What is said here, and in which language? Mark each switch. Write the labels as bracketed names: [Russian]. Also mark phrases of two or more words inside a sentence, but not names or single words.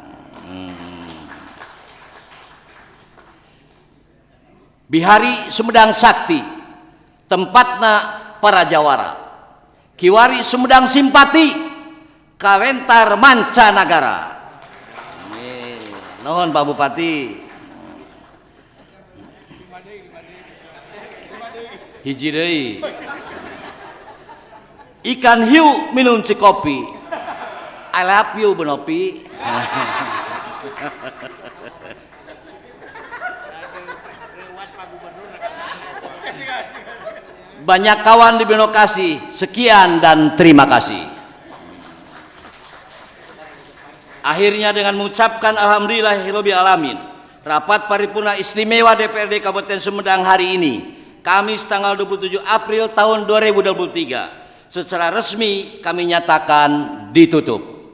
[Sundanese] Bihari Sumedang sakti, tempatna para jawara, kiwari Sumedang simpati, kawentar mancanagara. Nuhun Pak Bupati. Hiji deui. [Indonesian] Ikan hiu minum cikopi. [English] I love you Benopi. [Indonesian] Banyak kawan di Benokasi. Sekian dan terima kasih. Akhirnya dengan mengucapkan [Arabic] الحمد لله رب العالمين, [Indonesian] rapat paripurna istimewa DPRD Kabupaten Sumedang hari ini, Kamis tanggal 27 April tahun 2023, secara resmi kami nyatakan ditutup.